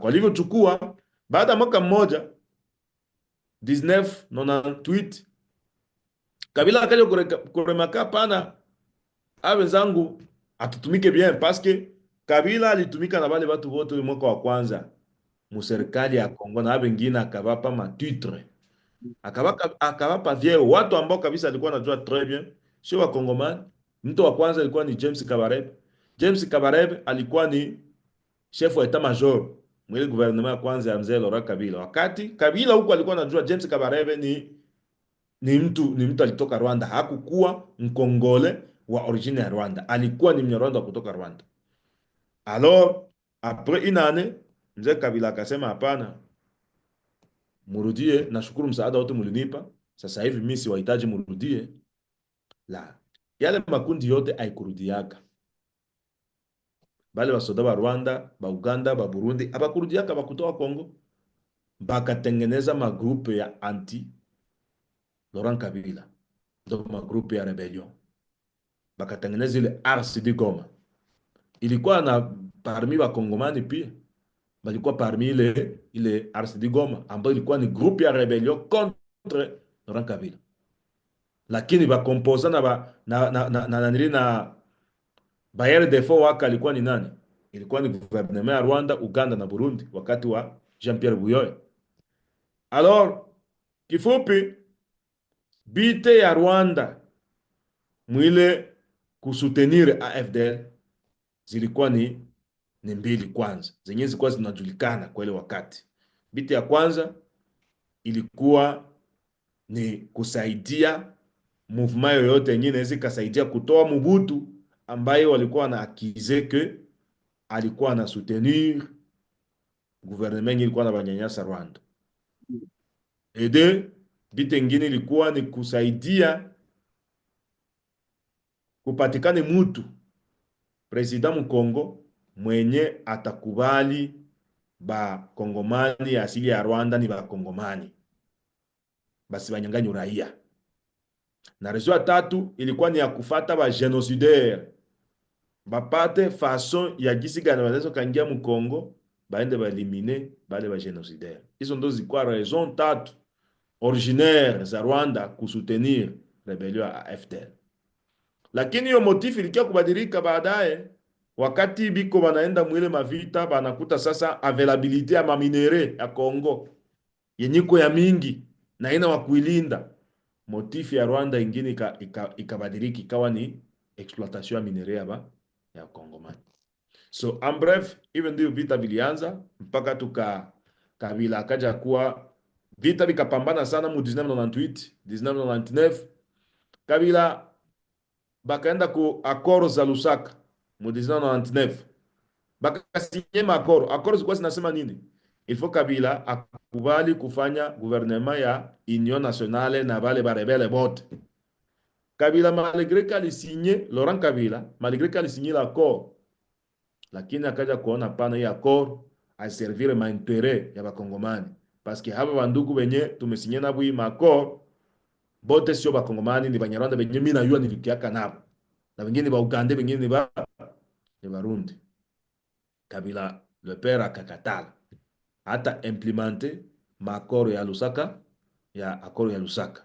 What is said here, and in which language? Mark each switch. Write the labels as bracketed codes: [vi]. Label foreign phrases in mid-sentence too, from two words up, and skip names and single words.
[sw] Walivyochukua, baada ya mwaka mmoja 1998, Kabila akaja kuremaka, pana wenzangu atutumike bien, paske Kabila alitumika na wale watu wote mwaka wa kwanza mu serikali ya Kongo, na wengine akawapa matitre, akawapa vyeo watu ambao kabisa alikuwa anajua [fr] très bien [sw] sio wa Kongomani. Mtu wa kwanza alikuwa ni James Kabarebe. James Kabarebe alikuwa ni chef wa [fr] etat major [sw] mwile gouvernement ya kwanza ya mzee Laurent Kabila. Wakati Kabila huko alikuwa anajua James Kabarebe ni mtu alitoka Rwanda, hakukuwa mkongole wa origine ya Rwanda, alikuwa ni Mnyarwanda kutoka Rwanda. [fr] Alors après une année [sw] mzee Kabila akasema hapana, murudie, nashukuru msaada wote mulinipa, sasa hivi mimi siwahitaji murudie. La, yale makundi yote haikurudiaka, bale basoda ba Rwanda, ba Uganda, ba Burundi abakurudiaka, bakutoka Kongo, bakatengeneza magrupe ya anti Laurent Kabila, ndo magrupe ya rebellion, bakatengeneza ile RCD Goma. Ilikuwa na parmi wa Kongomani pia, balikuwa parmi ile RCD Goma ambayo ilikuwa ni groupe ya [fr] rebellion contre [sw] Laurent Kabila, lakini bakompoza na na Bayer defo waka alikuwa ni nani? Ilikuwa ni gouvernement ya Rwanda, Uganda na Burundi wakati wa Jean-Pierre Buyoya. Alors kifupi, bite ya Rwanda mwile kusutenir AFDL zilikuwa ni mbili kwanza, zenye zilikuwa zinajulikana kwa ile wakati. Bite ya kwanza ilikuwa ni kusaidia movement yoyote yenye inaweza ikasaidia kutoa Mobutu ambaye walikuwa na akize ke alikuwa na [fr] soutenir gouvernement [sw] ilikuwa na banyanyasa Rwanda. Ede bite ngine ilikuwa ni kusaidia kupatikane mutu president Mkongo mwenye atakubali ba Kongomani asili ya Rwanda ni ba Kongomani, basi banyang'anyi uraia. Na rezo ya tatu ilikuwa ni ya kufata ba genocidaire, bapate façon ya gisi gani wanaweza kangia Mkongo baende baelimine bale ba genocidaire. Hizo ndo zilikuwa raison tatu originaire za Rwanda kusoutenir rebellion ya AFDL. Lakini hiyo motifu ilikia kubadilika baadaye, wakati biko banaenda mwile mavita, banakuta sasa availability ya maminere ya Kongo yenyiko ya mingi na ina wakuilinda. Motifu ya Rwanda ingine ikabadilika ikawa ni exploitation ya minere ya Kongomani. [fr] So en bref, [sw] even ndio vita vilianza mpaka Kabila akaja kuwa vita vikapambana sana mu 1998 1999. Kabila bakaenda ku accord za Lusaka mu 1999, bakasinye accord zilikuwa zinasema nini? [fr] Il faut [sw] Kabila akubali kufanya gouvernement ya Union Nationale na bale barebele bote. Kabila malgré qu'alisinye, Laurent Kabila malgré qu'alisinye l'accord, lakini akaja kuona pana hii accord aservire mainteret ya bakongomani, [fr] parce que [sw] haba bandugu benye tumesinye nabo hii accord bote sio bakongomani, ni Banyarwanda benye mimi najua nilikiaka nabo, na wengine ba Uganda, wengine ni Barundi. Kabila [fr] le père [sw] akakatala hata implementer makoro ya Lusaka, ya akoro ya Lusaka.